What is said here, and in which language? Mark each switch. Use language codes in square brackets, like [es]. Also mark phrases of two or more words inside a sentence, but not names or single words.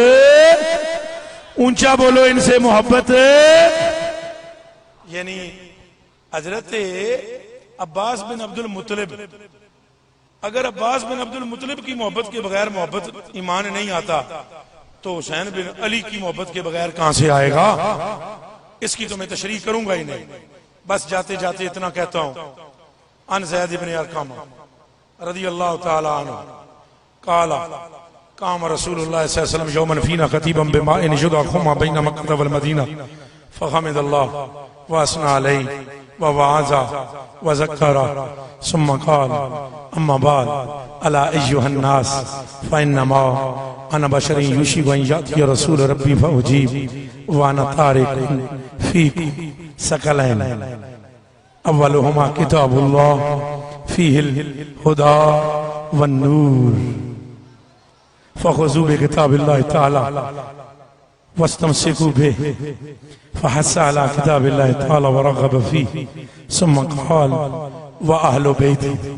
[ur] اونچا بولو، ان سے محبت، یعنی حضرت عباس بن عبد المطلب، اگر عباس بن عبد المطلب کی محبت کے بغیر محبت ایمان نہیں آتا تو حسین بن علی کی محبت کے بغیر کہاں سے آئے گا? اس کی تو میں تشریح کروں گا ہی نہیں. بس جاتے جاتے اتنا کہتا ہوں, [ar] عن زيد بن أرقم رضي الله تعالى عنه قال قام رسول الله صلى الله عليه وسلم يوما فينا خطيبا بماء يدعى خما بين مكة والمدينة فحمد الله وأثنى عليه ووعظ وذكر ثم قال أما بعد ألا أيها الناس فإنما أنا بشر يوشك أن يأتي رسول ربي فأجيب وأنا تارك فيكم ثقلين أولهما كتاب الله فيه الهدى والنور فخذوا بكتاب الله تعالى واستمسكوا به فحث على كتاب الله تعالى ورغب فيه ثم قال وأهل بيتي